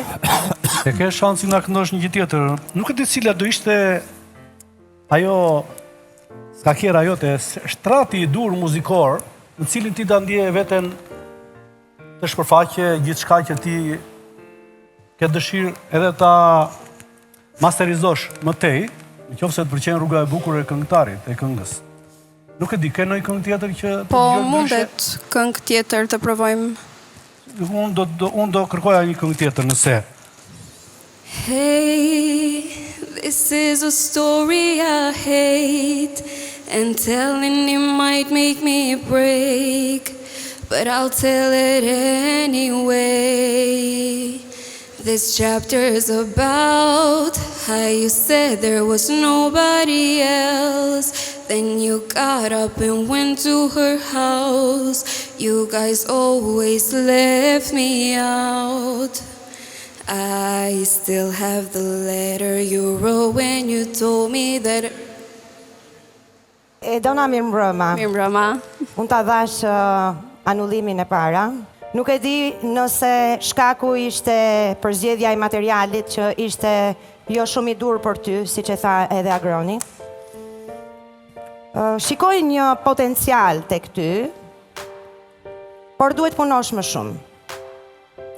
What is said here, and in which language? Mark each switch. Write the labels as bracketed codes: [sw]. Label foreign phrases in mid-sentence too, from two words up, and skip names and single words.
[sq] E ke shansin na këndosh një gjë tjetër. Nuk e di cila do ishte ajo skakera jote, shtrati i dur muzikor, në cilin ti ta ndjeje veten të shpërfaqe gjithçka që ti ke dëshirë edhe ta masterizosh më tej, nëse të pëlqen rruga e bukur e këngëtarit, e këngës. Nuk e di, ke ndonjë këngë tjetër që të Po dëgjoj ndryshe? mundet këngë tjetër të provojmë. Unë do kërkoja një këngë tjetër nëse. [en] Hey, this is a story I hate, and telling it might make me break, but I'll tell it anyway. This chapter's about how you said there was nobody else. Then you got up and went to her house. You guys always left me out. I still have the letter you wrote when you told me that. [sq] E Dona mirëmbrëma. Mirëmbrëma. Unë ta dhash anullimin e para. Nuk e di nëse shkaku ishte përzgjedhja e materialit që ishte jo shumë i dur për ty, siç e tha edhe Agroni. Shikoj një potencial tek ty, por duhet punosh më shumë.